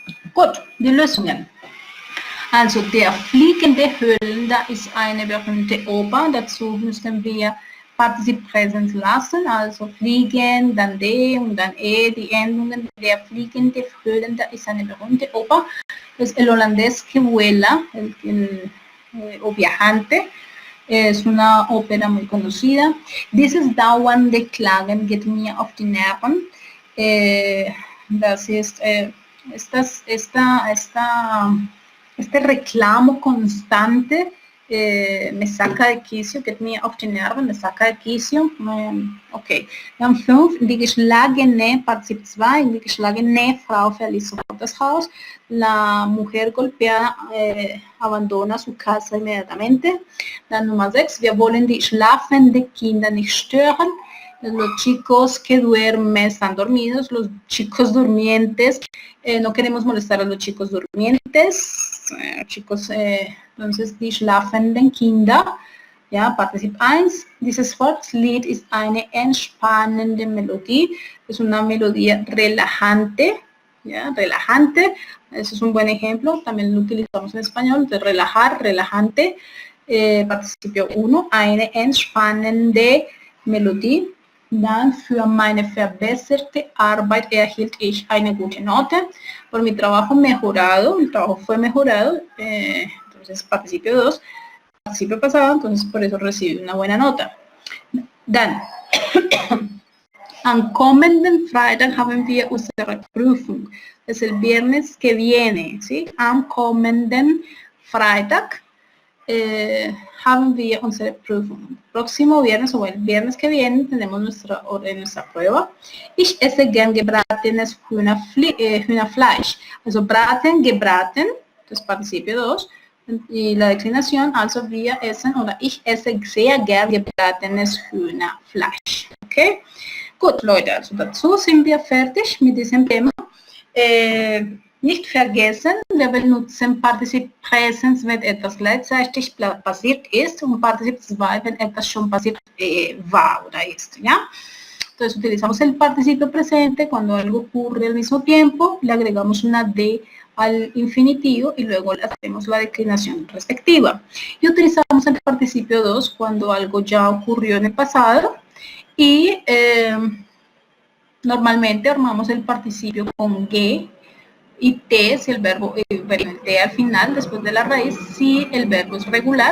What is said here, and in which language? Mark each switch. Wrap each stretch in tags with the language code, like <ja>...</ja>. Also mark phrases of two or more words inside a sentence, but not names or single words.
<de>Gut, die Lösungen. Also der fliegende Höhlender ist eine berühmte Oper. Dazu müssen wir Partizip Präsens lassen, also fliegen, dann de und dann die Endungen. Der fliegende Höhlender ist eine berühmte Oper.</de> <es>Es el holandés que vuela, o viajante. Es una ópera muy conocida.</es> <de>Dieses dauernde Klagen geht mir auf die Nerven. Das ist</de> <es>este reclamo constante me saca de quicio,</es> <de>geht mir auf die Nerven,</de> <es>me saca de quicio. Okay.</es> <de>Dann 5, die geschlagene, Partizip 2, die geschlagene Frau verließ sofort das Haus.</de> <es>La mujer golpeada abandona su casa inmediatamente.</es> <de>Dann Nummer 6, wir wollen die schlafenden Kinder nicht stören.</de> <es>Los chicos que duermen están dormidos, los chicos durmientes, no queremos molestar a los chicos durmientes, entonces</es> <de>die schlafenden Kinder, ja, Partizip 1, dieses Volkslied ist eine entspannende Melodie,</de> <es>es una melodía relajante, ya, relajante, ese es un buen ejemplo, también lo utilizamos en español, de relajar, relajante, Participio 1,</es> <de>eine entspannende Melodie. Dann für meine verbesserte Arbeit erhielt ich eine gute Note.</de> <es>Por mi trabajo mejorado, el trabajo fue mejorado, entonces Participio 2, participio pasado, entonces por eso recibí una buena nota.</es> <de>Dann, am kommenden Freitag haben wir unsere Prüfung.</de> <es>Es el viernes que viene, ¿sí?</es> <de>Am kommenden Freitag haben wir unsere Prüfung.</de> <es>Próximo viernes o el viernes que viene tenemos nuestra prueba.</es> <de>Ich esse gern gebratenes Hühnerfleisch. Also braten, gebraten, das Participio 2.</de> <es>Y la declinación,</es> <de>also wir essen oder ich esse sehr gern gebratenes Hühnerfleisch. Okay? Gut, Leute, also dazu sind wir fertig mit diesem Thema. Nicht vergessen, wir benutzen Partizip Präsens, wenn etwas gleichzeitig passiert ist, und Partizip 2, wenn etwas schon passiert war oder ist,</de> <es>¿ya? Entonces utilizamos el participio presente cuando algo ocurre al mismo tiempo, le agregamos una D al infinitivo y luego le hacemos la declinación respectiva. Y utilizamos el participio 2 cuando algo ya ocurrió en el pasado y normalmente armamos el participio con G y T si el verbo, T al final, después de la raíz, si el verbo es regular.</es>